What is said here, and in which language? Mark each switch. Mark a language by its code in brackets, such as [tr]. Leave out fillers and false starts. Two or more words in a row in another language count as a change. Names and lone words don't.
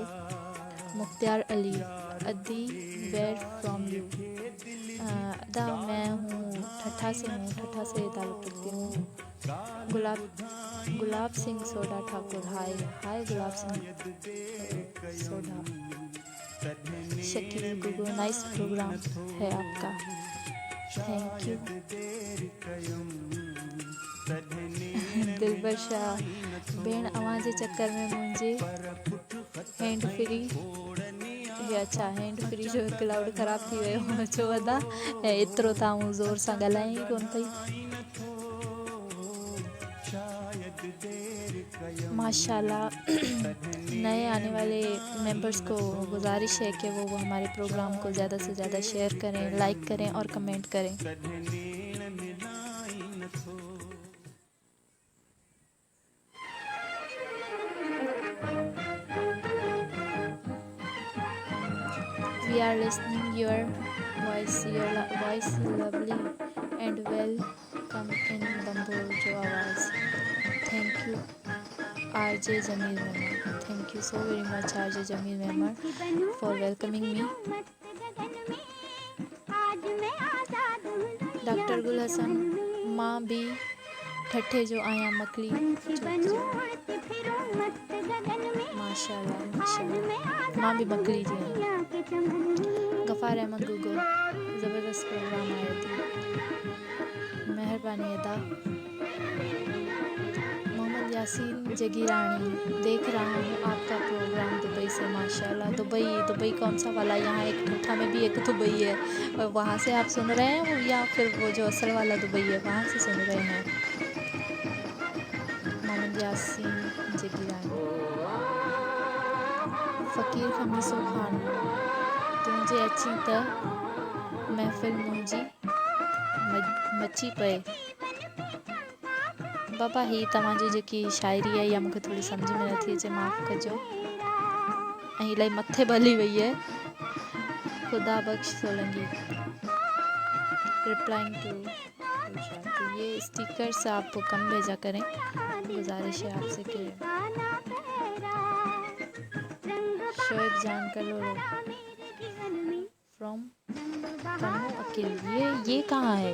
[ur] مختار علی، ادی [en] where from you, [ur] ادا میں ہوں ٹھٹھہ سے ہوں، ٹھٹھہ سے تعلق رکھتی ہوں. گلاب سنگھ سوڈا ٹھاکر، ہائے ہائے گلاب سنگھ سوڈا. شکیل گوگو, [en] nice program [ur] ہے آپ کا, [en] thank you. [sd] दिलबर शाह, भेण अवां जे चक्कर में मुंहिंजे [en] hand free, [sd] हे अच्छा [en] hand free [sd] जो क्लाउड ख़राब थी वियो छो वधा एतिरो त आऊं ज़ोर सां ॻाल्हायां ई कोन पई। [ur] ماشاءاللہ نئے آنے والے ممبرز کو گزارش ہے کہ وہ ہمارے پروگرام کو زیادہ سے زیادہ شیئر کریں، لائک کریں اور کمنٹ کریں. [en] We are listening your voice is lovely and welcome in Bamboo जो आवाज़। Thank you RJ Jamil Memar, thank you so very much RJ Jamil Memar for welcoming me। [sd] डॉक्टर गुल हसन, माँ भी ठट्ठे जो आया मकली जो माशाल्लाह माशाल्लाह, माँ भी मकली जी हैं। गफ़ार अहमद गुगो, ज़बरदस्त प्रोग्राम आए थे, मेहरबानी अदा। [ur] محمد یاسین جاگیرانی، دیکھ رہا ہوں آپ کا پروگرام دبئی سے، ماشاءاللہ. دبئی کون سا والا? یہاں ایک ٹھٹھہ میں بھی ایک دبئی ہے، اور وہاں سے آپ سن رہے ہیں یا پھر وہ جو اصل والا دبئی ہے وہاں سے سن رہے ہیں? محمد یاسین جاگیرانی. [sd] फ़कीर खमीसो खान, तुंहिंजे अची त महफ़िल मुंहिंजी मची पए। बाबा ही तव्हांजी जेकी शाइरी आहे या मूंखे थोड़ी सम्झ में नथी अचे, माफ़ कजो, ऐं इलाही मथे भली वई है। [ur] خدا بخش سولنکی, [en] replying to [ur] یہ اسٹیکرز آپ کم بھیجا کریں، گزارش ہے آپ سے کہ شعیب جان کلورو فرام کنو اکیلی، یہ کہاں ہے?